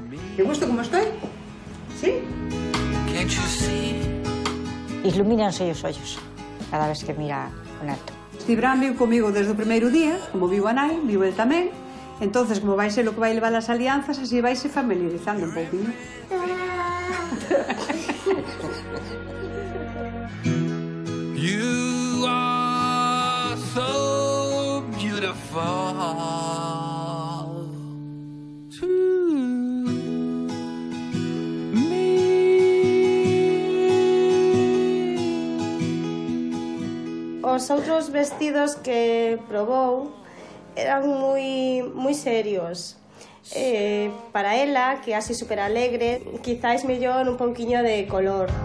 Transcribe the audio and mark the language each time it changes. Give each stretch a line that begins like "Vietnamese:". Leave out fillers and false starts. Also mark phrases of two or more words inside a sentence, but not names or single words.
Spanish: ¿Te gusta como estoy? ¿Sí?
Galician: Ilumínanse os ollos cada vez que mira o neto. Cibrán viu comigo desde o primeiro día, como viu a nai, viu el tamén. Entonces, como vai ser o que vai levar as alianzas, así vai se familiarizando un pouquinho.
English: You are so beautiful to me.
Galician: Os outros vestidos que probou eran moi serios. Para ela, que é así super alegre, quizáis mellor un pouquiño de color.